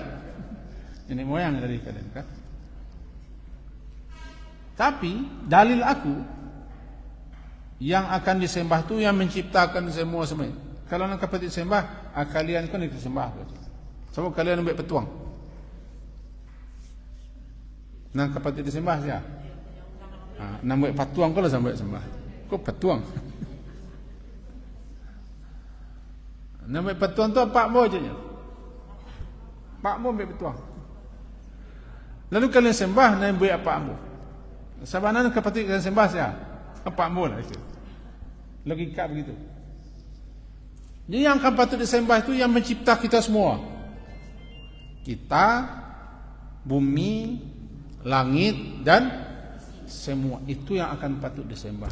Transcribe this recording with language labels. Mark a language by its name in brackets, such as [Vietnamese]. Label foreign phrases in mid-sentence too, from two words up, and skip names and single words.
[Indonesian] Nenek moyang dalih kalian kan? Tapi dalil aku, yang akan disembah itu yang menciptakan semua. Kalau nak dapat disembah, kalian kan disembah. Sebab kalian ambil petuang. Nak dapat disembah siapa? Nak ambil petuang kalau sampai sembah. Kok petuang? Nak ambil petuang tu Pak Mo je. Pak Mo ambil petuang. Lalu kalian sembah, nak ambil apa Mo? Sabanan dapat kalian sembah siapa? Pak Mo lah itu. Logika begitu. Jadi yang akan patut disembah itu yang mencipta kita semua. Kita, bumi, langit dan semua itu yang akan patut disembah.